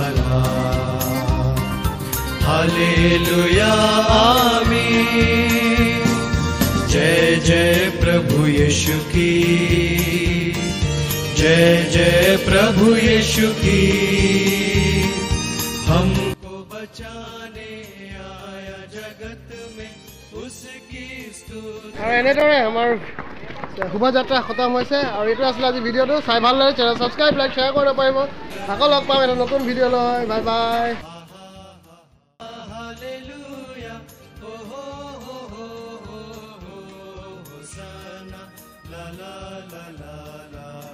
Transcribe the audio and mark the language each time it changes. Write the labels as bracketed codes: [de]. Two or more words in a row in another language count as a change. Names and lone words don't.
[hi] हालेलुया आमीन जय जय प्रभु यीशु की जय जय प्रभु यीशु की हमको बचाने आया जगत में उसकी स्तुति [as] আৰু এনেদৰে আমাৰ শুভাযাত্ৰা খতম হৈছে আৰু এইটো আছিল আজি ভিডিওটো চাই ভাল লাগে চেনেল সাবস্ক্ৰাইব লাইক শেয়াৰ কৰিব পাৰিব আকৌ লগ পাম এটা নতুন ভিডিও লৈ বাই বাই [en] Hallelujah, oh Hosanna, la la la la la.